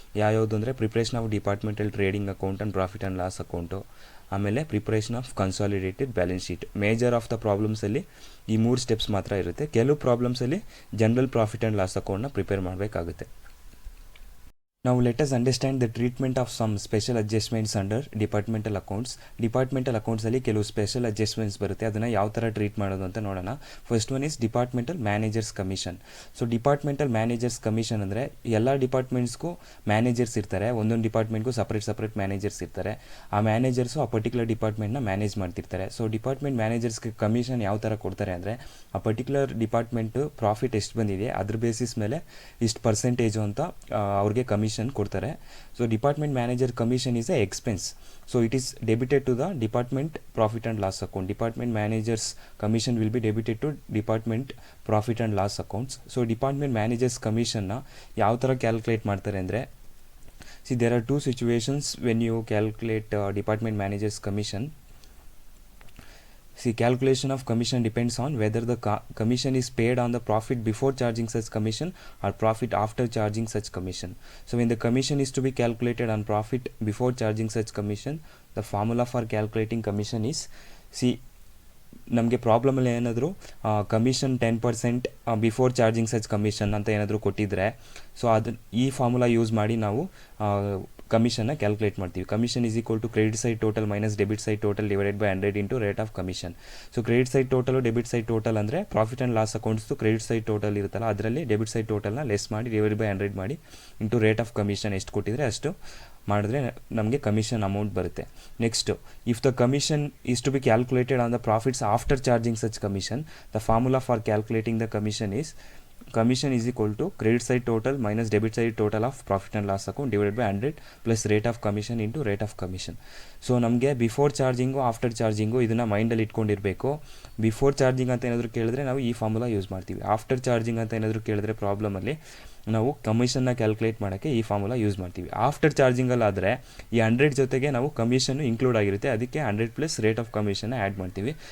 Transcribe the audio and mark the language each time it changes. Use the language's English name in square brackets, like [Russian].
[Kannada] ಯಾವ್ಯಾವುದು ಅಂದರೆ [English] Preparation of departmental trading account and profit and loss account, ಆಮೇಲೆ preparation of consolidated balance sheet. [Kannada] Major of the ಪ್ರಾಬ್ಲಮ್ಸಲ್ಲಿ ಈ 3 steps ಮಾತ್ರ ಇರುತ್ತೆ. ಕೆಲವು ಪ್ರಾಬ್ಲಮ್ಸಲ್ಲಿ ಜನರಲ್ ಪ್ರಾಫಿಟ್ ಆ್ಯಂಡ್ ಲಾಸ್ ಅಕೌಂಟ್ನ ಪ್ರಿಪೇರ್ ಮಾಡಬೇಕಾಗುತ್ತೆ. [English] Now let us understand the treatment of some special adjustments under departmental accounts. [Kannada] Departmental ಅಕೌಂಟ್ಸಲ್ಲಿ ಕೆಲವು special adjustments ಬರುತ್ತೆ. ಅದನ್ನು ಯಾವ ಥರ ಟ್ರೀಟ್ ಮಾಡೋದು ಅಂತ ನೋಡೋಣ. [English] First one is departmental managers commission. [Kannada] So departmental managers commission ಅಂದರೆ ಎಲ್ಲ ಡಿಪಾರ್ಟ್ಮೆಂಟ್ಸ್ಗೂ ಮ್ಯಾನೇಜರ್ಸ್ ಇರ್ತಾರೆ. ಒಂದೊಂದು ಡಿಪಾರ್ಟ್ಮೆಂಟ್ಗೂ ಸಪ್ರೇಟ್ ಮ್ಯಾನೇಜರ್ಸ್ ಇರ್ತಾರೆ. ಆ ಮ್ಯಾನೇಜರ್ಸು ಆ ಪರ್ಟಿಕ್ಯುಲರ್ ಡಿಪಾರ್ಟ್ಮೆಂಟ್ನ ಮ್ಯಾನೇಜ್ ಮಾಡ್ತಿರ್ತಾರೆ. ಸೊ ಡಿಪಾರ್ಟ್ಮೆಂಟ್ ಮ್ಯಾನೇಜರ್ಸ್ಗೆ ಕಮಿಷನ್ ಯಾವ ಥರ ಕೊಡ್ತಾರೆ ಅಂದರೆ ಆ ಪರ್ಟಿಕ್ಯುಲರ್ ಡಿಪಾರ್ಟ್ಮೆಂಟು ಪ್ರಾಫಿಟ್ ಎಷ್ಟು ಬಂದಿದೆ ಅದ್ರ ಬೇಸಿಸ್ ಮೇಲೆ ಇಷ್ಟು ಪರ್ಸೆಂಟೇಜು ಅಂತ ಅವ್ರಿಗೆ ಕಮಿಷನ್ ಕೊಡ್ತಾರೆ. [English] So department manager commission is a expense. So it is debited to the department profit and loss account. Department managers commission will be debited to department profit and loss accounts. [Kannada] So department managers ಕಮಿಷನ್ನ ಯಾವ ಥರ calculate ಮಾಡ್ತಾರೆ ಅಂದರೆ, [English] There are 2 situations when you calculate department managers commission. See, calculation of commission depends on whether the commission is paid on the profit before charging such commission or profit after charging such commission. So when the commission is to be calculated on profit before charging such commission, the formula for calculating commission is, see, [Kannada] ನಮಗೆ ಪ್ರಾಬ್ಲಮಲ್ಲಿ ಏನಾದರೂ commission 10% before charging such commission ಅಂತ ಏನಾದರೂ ಕೊಟ್ಟಿದ್ದರೆ, so ಅದು ಈ formula use ಮಾಡಿ ನಾವು ಕಮಿಷನ್ನ calculate ಮಾಡ್ತೀವಿ. [English] Commission is equal to credit side total minus debit side total divided by 100 into rate of commission. [Kannada] So credit side total debit side total ಅಂದರೆ profit and loss ಅಕೌಂಟ್ಸ್ದು credit side total ಇರುತ್ತಲ್ಲ, ಅದರಲ್ಲಿ debit side ಟೋಟಲ್ನ less ಮಾಡಿ divide by 100 ಮಾಡಿ into rate of commission ಎಷ್ಟು ಕೊಟ್ಟಿದ್ರೆ ಅಷ್ಟು ಮಾಡಿದ್ರೆ ನಮಗೆ ಕಮಿಷನ್ ಅಮೌಂಟ್ ಬರುತ್ತೆ. [English] Next, if the commission is to be calculated on the profits after charging such commission, the formula for calculating the commission is commission is equal to credit side total minus debit side total of profit and loss account divided by 100 plus rate of commission into rate of commission. [Kannada] So ನಮಗೆ before charging after charging ಇದನ್ನು ಮೈಂಡಲ್ಲಿ ಇಟ್ಕೊಂಡಿರಬೇಕು. Before charging ಅಂತ ಏನಾದರೂ ಕೇಳಿದ್ರೆ ನಾವು ಈ formula use ಮಾಡ್ತೀವಿ. After charging ಅಂತ ಏನಾದರೂ ಕೇಳಿದ್ರೆ ಪ್ರಾಬ್ಲಮಲ್ಲಿ ನಾವು ಕಮಿಷನ್ನ ಕ್ಯಾಲ್ಕುಲೇಟ್ ಮಾಡೋಕ್ಕೆ ಈ ಫಾರ್ಮುಲಾ ಯೂಸ್ ಮಾಡ್ತೀವಿ. ಆಫ್ಟರ್ ಚಾರ್ಜಿಂಗಲ್ಲಾದರೆ ಈ 100 ಜೊತೆಗೆ ನಾವು ಕಮಿಷನ್ನು ಇನ್ಕ್ಲೂಡ್ ಆಗಿರುತ್ತೆ, ಅದಕ್ಕೆ 100 ಪ್ಲಸ್ ರೇಟ್ ಆಫ್ ಕಮಿಷನ್ನ ಆ್ಯಡ್ ಮಾಡ್ತೀವಿ.